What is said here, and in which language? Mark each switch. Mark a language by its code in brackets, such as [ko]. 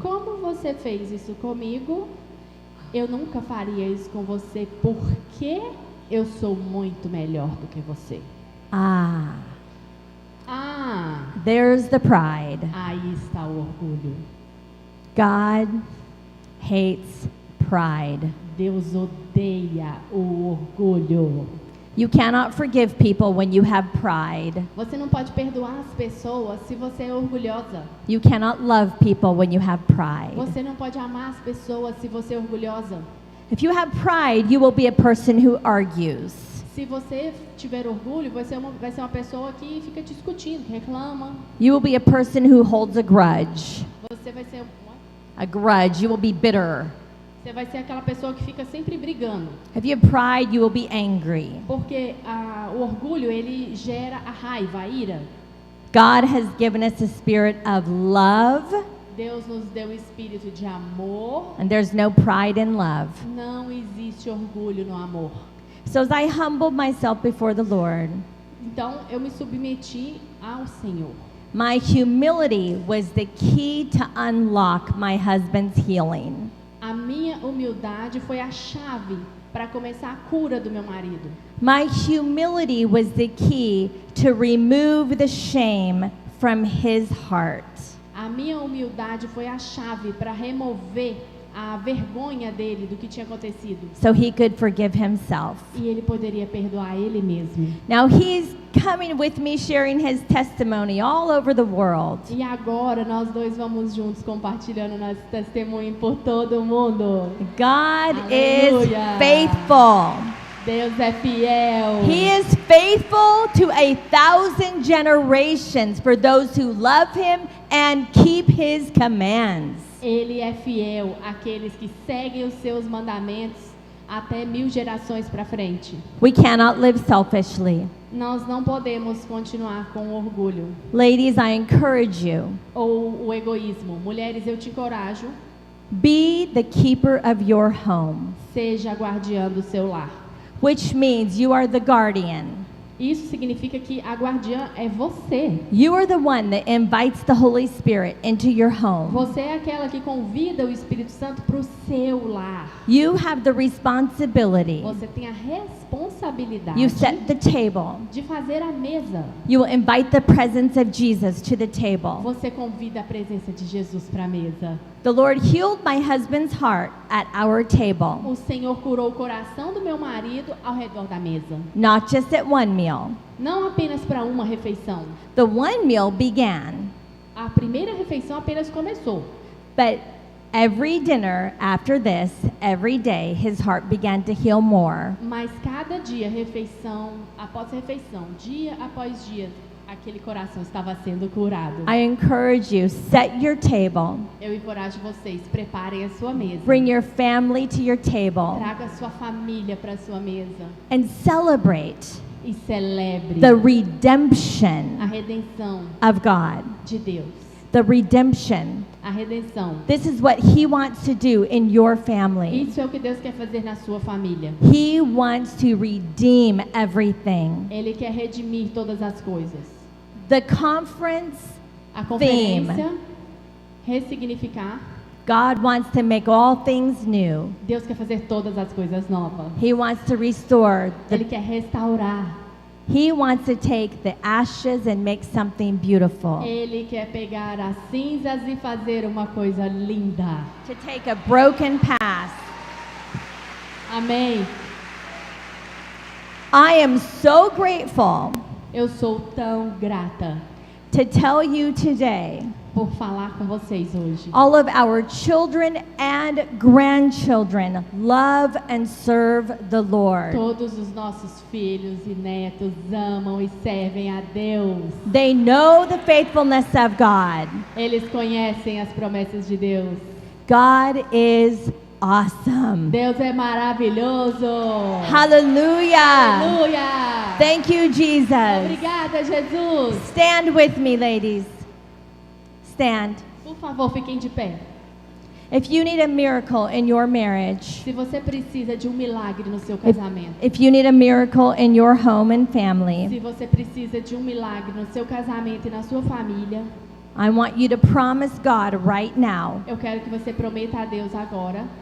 [pt] Como você fez isso comigo? Eu nunca faria isso com você porque eu sou muito melhor do que você. Ah, Ah, [en] there's the pride. [pt] aí está o orgulho. [en] God hates pride. [pt] Deus odeia o orgulho. [en] You cannot forgive people when you have pride. [pt] Você não pode perdoar as pessoas se você é orgulhosa. [en] You cannot love people when you have pride. [pt] Você não pode amar as pessoas se você é orgulhosa. [en] If you have pride, you will be a person who argues. [pt] Se você tiver orgulho, vai ser uma pessoa que fica discutindo, que reclama. [en] You will be a person who holds a grudge. [pt] Você vai ser [en] A grudge. You will be bitter. [pt] Você vai ser aquela pessoa que fica sempre brigando. [en] If you have pride, you will be angry. [pt] Porque o orgulho, ele gera a raiva, a ira. [en] God has given us a spirit of love, [pt] Deus nos deu o espírito de amor. [en] and there's no pride in love. [pt] Não existe orgulho no amor. [en] So as I humbled myself before the Lord, [pt] Então, eu me submeti ao Senhor. [en] my humility was the key to unlock my husband's healing. [pt] A minha humildade foi a chave para começar a cura do meu marido. [en] My humility was the key to remove the shame from his heart. [pt] A minha humildade foi a chave para remover a vergonha dele do que tinha acontecido. [en] So he could forgive himself. [pt] E ele poderia perdoar ele mesmo. [en] Now he's coming with me sharing his testimony all over the world. [pt] E agora nós dois vamos juntos compartilhando nosso testemunho por todo o mundo. [en] God Hallelujah. is faithful. [pt] Deus é fiel. [en] He is faithful to 1,000 generations for those who love him and keep his commands. [pt] Ele é fiel àqueles que seguem os seus mandamentos até 1000 gerações para frente. [en] We cannot live selfishly. [pt] Nós não podemos continuar com o orgulho [en] Ladies, I encourage you, [pt] ou o egoísmo. Mulheres, eu te encorajo, [en] be the keeper of your home, [pt] seja a guardiã do seu lar. [en] which means you are the guardian. [pt] Isso significa que a guardiã é você. [en] You are the one that invites the Holy Spirit into your home. [pt] Você é aquela que convida o Espírito Santo para o seu lar. [en] You have the responsibility. [pt] Você tem a responsabilidade [en] You set the table. [pt] de fazer a mesa. [en] You will invite the presence of Jesus to the table. [pt] Você convida a presença de Jesus para a mesa. [en] The Lord healed my husband's heart at our table, [pt] O Senhor curou o coração do meu marido ao redor da mesa. [en] not just at one meal. [pt] Não apenas para uma refeição. [en] The one meal began, [pt] A primeira refeição apenas começou. [en] but every dinner after this, every day, his heart began to heal more. [pt] Mas cada dia, refeição após refeição, dia após dia, aquele coração estava sendo curado. [en] I encourage you, set your table, [pt] Eu encorajo vocês, preparem a sua mesa. [en] bring your family to your table, [pt] Traga a sua família para a sua mesa [en] and celebrate [pt] e celebre [en] the [pt] a [en] redemption [pt] redenção [en] of God. [pt] de Deus. [en] The redemption. [pt] A redenção. [en] This is what he wants to do in your family. [pt] Isso é o que Deus quer fazer na sua família. [en] He wants to redeem everything. [pt] Ele quer redimir todas as coisas. [en] The conference, [pt] A conferência, ressignificar. [en] God wants to make all things new. [pt] Deus quer fazer todas as coisas novas. [en] He wants to restore. [pt] Ele quer restaurar. [en] He wants to take the ashes and make something beautiful. [pt] Ele quer pegar as cinzas e fazer uma coisa linda. [en] To take a broken past [pt] Amém. [en] I am so grateful [pt] Eu sou tão grata [en] to tell you today, [pt] por falar com vocês hoje. [en] all of our children and grandchildren love and serve the Lord. [pt] Todos os nossos filhos e netos amam e servem a Deus. [en] They know the faithfulness of God. [pt] Eles conhecem as promessas de Deus. [en] God is awesome. [pt] Deus é maravilhoso. [en] Hallelujah. [pt] Aleluia. [en] Thank you, Jesus. [pt] Obrigada, Jesus. [en] Stand with me, ladies. Stand. [pt] Por favor, fiquem de pé. [en] If you need a miracle in your marriage, [pt] Se você precisa de um milagre no seu casamento, [en] if you need a miracle in your home and family, [pt] se você precisa de um milagre no seu casamento e na sua família, [en] I want you to promise God right now [pt] eu quero que você prometa a Deus agora,